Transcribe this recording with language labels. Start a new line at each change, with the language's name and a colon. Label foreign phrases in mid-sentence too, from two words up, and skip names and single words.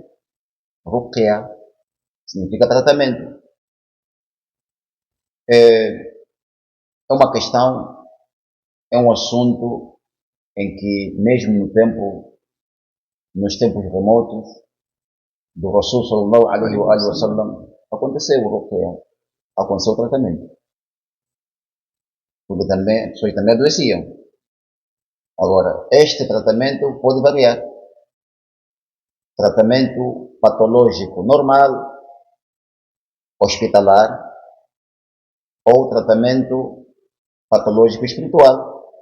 Portuguese: Ruqya significa tratamento. É uma questão, é um assunto em que, mesmo nos tempos remotos, do Rasul
Arabic: sallallahu alaihi wa sallam,
Portuguese: aconteceu o Ruqya, aconteceu o tratamento. Porque também, as pessoas também adoeciam. Agora, este tratamento pode variar. Tratamento patológico normal, hospitalar, ou tratamento patológico espiritual.